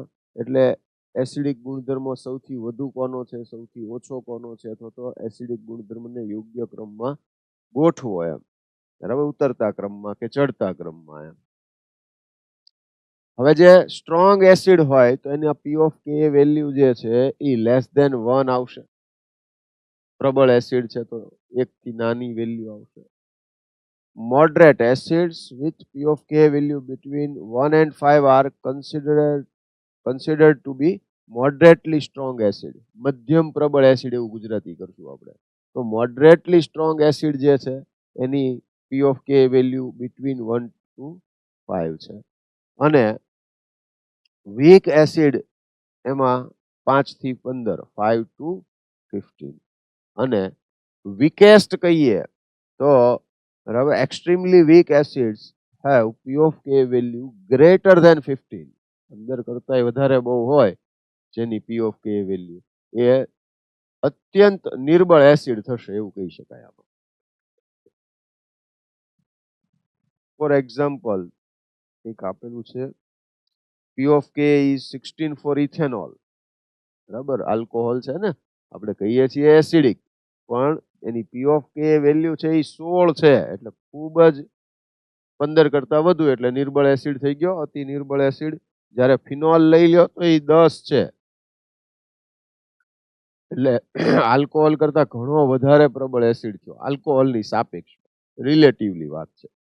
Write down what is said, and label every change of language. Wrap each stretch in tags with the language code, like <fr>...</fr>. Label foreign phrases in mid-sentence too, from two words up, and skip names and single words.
<gu>એટલે એસિડિક ગુણધર્મો સૌથી વધુ કોનો છે, સૌથી ઓછો કોનો છે, અથવા તો એસિડિક ગુણધર્મને યોગ્ય ક્રમમાં ગોઠવો એમ. બરાબર. ઉતરતા ક્રમમાં કે ચડતા ક્રમમાં એમ. હવે જે સ્ટ્રોંગ એસિડ હોય તો એની</gu> <en>P of K value</en> <gu>જે છે એ</gu> <en>less than</en> <gu>1 આવશે. પ્રબળ એસિડ છે તો 1 થી નાની વેલ્યુ આવશે.</gu> <en>Moderate acids with P of K value between 1 and 5 are considered to be moderately strong acid.</en> <gu>મધ્યમ પ્રબળ એસિડ એવું ગુજરાતી કરશું આપણે. તો</gu> <en>moderately strong acid</en> <gu>જે છે એની</gu> <en>P of K value between 1 to 5</en> <gu>છે. અને</gu> <en>weak acid</en> <gu>એમાં 5 થી 15, 5 to 15. અને weakest કહીએ તો બરાબર,</gu> <en>extremely weak acids have P of K value greater than 15.</en> <gu>15 કરતા વધારે બહુ હોય જેની</gu> <en>P of K value,</en> <gu>એ અત્યંત નિર્બળ એસિડ થશે એવું કહી શકાય આપણે.</gu> <en>for example</en> <gu>એક આપેલું છે</gu> <en>P of K is 16 for ethanol.</en> <gu>બરાબર. આલ્કોહોલ છે ને, આપણે કહીએ છીએ એસિડિક, પણ એની</gu> <en>P of K value</en> <gu>છે એ 16 છે, એટલે ખૂબ જ 15 કરતા વધુ, એટલે નિર્બળ એસિડ થઈ ગયો, અતિ નિર્બળ એસિડ. જ્યારે ફિનોલ લઈ લ્યો તો એ 10 છે, એટલે આલ્કોહોલ કરતા ઘણો વધારે પ્રબળ એસિડ થયો, આલ્કોહોલની સાપેક્ષ, રિલેટિવલી વાત છે.</gu>